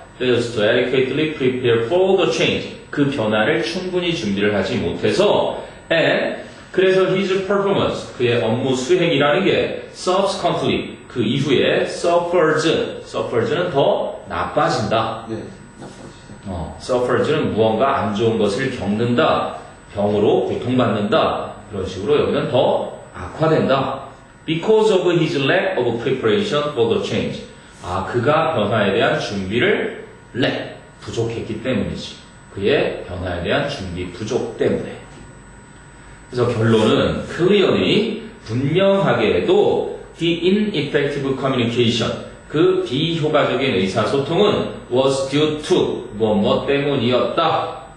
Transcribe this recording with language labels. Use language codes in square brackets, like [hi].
[en] fails to adequately prepare for the change, [ko] 그 변화를 충분히 준비를 하지 못해서 and 그래서 [en] his performance, [ko] 그의 업무 수행이라는 게 subsequently, 그 이후에 suffers는 더 나빠진다. 네. 나빠지죠. suffers는 무언가 안 좋은 것을 겪는다. 병으로 고통받는다. 그런 식으로 여기는 더 악화된다. [en] Because of his lack of preparation for the change. [ko] 그가 변화에 대한 준비를 부족했기 때문이지. 그의 변화에 대한 준비 부족 때문에. 그래서 결론은 clearly, 분명하게도 [en] the ineffective communication, [ko] 그 비효과적인 의사소통은 [en] was due to [ko] 뭐 때문이었다.